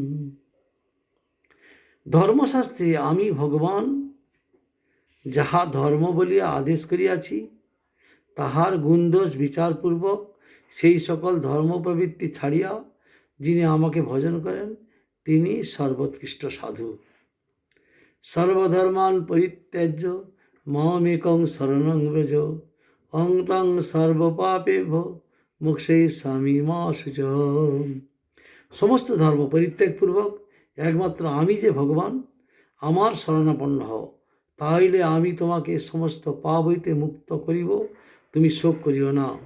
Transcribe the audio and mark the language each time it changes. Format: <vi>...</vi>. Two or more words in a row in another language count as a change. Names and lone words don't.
<bn>ধর্মশাস্ত্রে আমি ভগবান যাহা ধর্ম বলিয়া আদেশ করিয়াছি, তাহার গুণদোষ বিচারপূর্বক সেই সকল ধর্মপ্রবৃত্তি ছাড়িয়া যিনি আমাকে ভজন করেন, তিনি সর্বোৎকৃষ্ট সাধু।</bn> <sa>সর্বধর্মান পরিত্যাজ্য মামেকং শরণং ব্রজ, অহং তং সর্বপাপেভ্যো মোক্ষয়িষ্যামি মা শুচঃ।</sa> <bn>সমস্ত ধর্ম পরিত্যাগপূর্বক একমাত্র আমি যে ভগবান, আমার শরণাপন্ন হও, তাহলে আমি তোমাকে সমস্ত পাপ হইতে মুক্ত করিব, তুমি শোক করিও না।</bn>